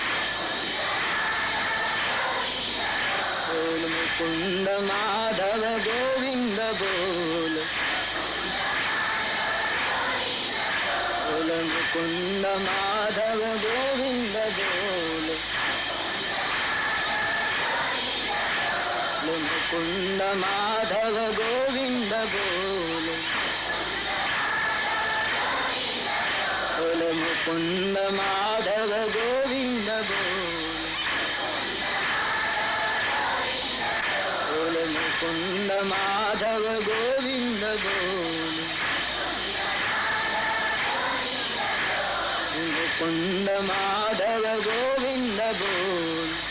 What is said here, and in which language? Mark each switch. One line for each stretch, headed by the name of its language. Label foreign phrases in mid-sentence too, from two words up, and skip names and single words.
Gujarati: બોલ મુકુંદ માધવ ગોવિંદ બોલ, બોલ મુકુંદ માધવ ગોવિંદ બોલ, બોલ મુકુંદ માધવ ગોવિંદ બોલ, બોલ मुकुंद माधव गोविंद
Hindi: बोल, मुकुंद माधव गोविंद बोल, मुकुंद माधव गोविंद बोल,